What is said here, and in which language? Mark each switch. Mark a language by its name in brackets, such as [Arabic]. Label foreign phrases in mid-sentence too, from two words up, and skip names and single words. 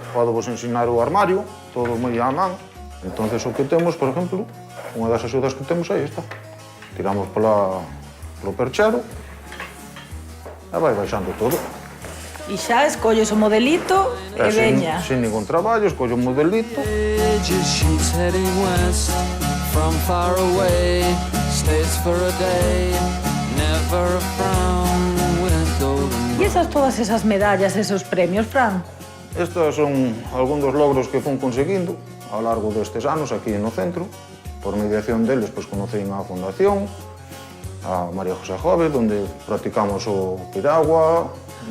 [Galician] Podo vos ensinar o armario, todo moi á man. Entonces o que temos, por exemplo, unha das axudas que temos é esta. Tiramos polo perchero e vai baixando todo. E xa escolles o modelito e veña. Sin ningún traballo, escollo un modelito. [English] She's heading west from far away, stays for a day, never a frown with golden. [Galician] E todas esas medallas, esos premios, Fran? Estes son algúns dos logros que fun conseguindo ao largo destes anos aquí no centro. Por mediación deles, pois conocín a Fundación, a María José Jove, onde practicamos o piragua, Ti